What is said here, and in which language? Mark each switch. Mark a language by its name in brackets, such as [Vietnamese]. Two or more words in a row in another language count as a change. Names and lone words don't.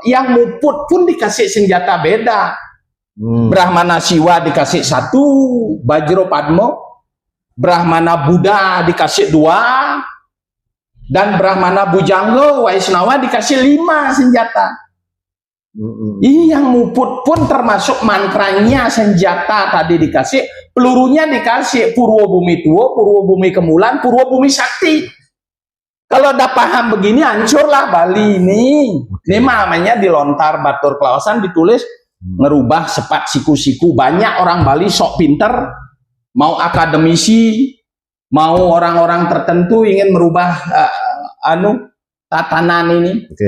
[Indonesian] Yang Muput pun dikasih senjata beda. Brahmana Siwa dikasih 1 Bajro Padmo, Brahmana Buddha dikasih 2, dan Brahmana Bujangga Waisnawa dikasih 5 senjata. Yang Muput pun termasuk mantranya senjata tadi dikasih, pelurunya dikasih Purwo Bumi Tuo, Purwo Bumi Kemulan, Purwo Bumi Sakti. Kalau udah paham begini hancurlah Bali ini. Ini namanya di lontar Batur Klawasan ditulis ngerubah sepat siku-siku. Banyak orang Bali sok pinter, mau akademisi, mau orang-orang tertentu ingin merubah tatanan ini.